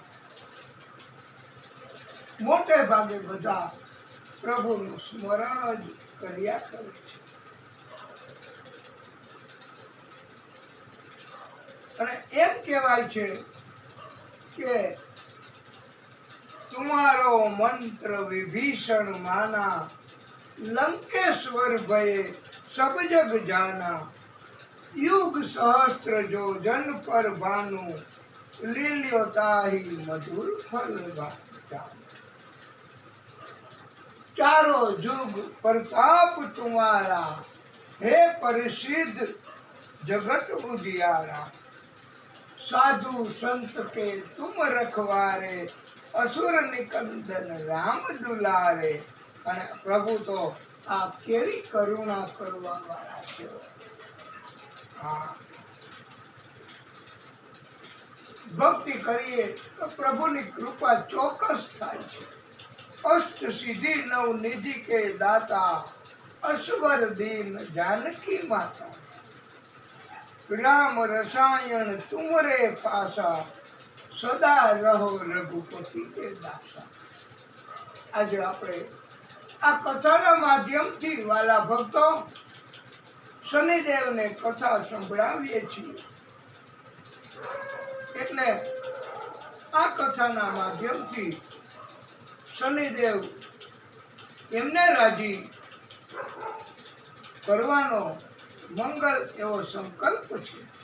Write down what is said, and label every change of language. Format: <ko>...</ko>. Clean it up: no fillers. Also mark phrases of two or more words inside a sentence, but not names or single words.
<gu>મોટે ભાગે બધા પ્રભુનું સ્મરણ જ કર્યા કરે છે। અને એમ કહેવાય છે કે</gu> <awa>तुम्हारो मंत्र विभीषण माना, लंकेश्वर भये सब जग जाना, युग सहस्त्र जो जन पर भानु, लील्यो ताहि मधुर फल जान। चारों जुग प्रताप तुम्हारा, हे प्रसिद्ध जगत उजियारा, साधु संत के तुम रखवारे, असुर निकंदन राम दुलारे।</awa> <gu>અને પ્રભુ તો આ કેવી કરુણા કરવા વાળા છે। હા, ભક્તિ કરીએ તો પ્રભુની કૃપા ચોક્કસ થાય છે।</gu> <awa>अष्ट सिद्धि नव निधि के दाता, अश्वर दीन जानकी माता, राम रसायन तुमरे पासा, सदा रहो रघुपति के दासा।</awa> <gu>આજે આપણે આ કથાના માધ્યમથી વાલા ભક્તો શનિદેવને કથા સંભળાવીએ છીએ। એટલે આ કથાના માધ્યમથી શનિદેવ એમને રાજી કરવાનો મંગલ એવો સંકલ્પ છે।</gu>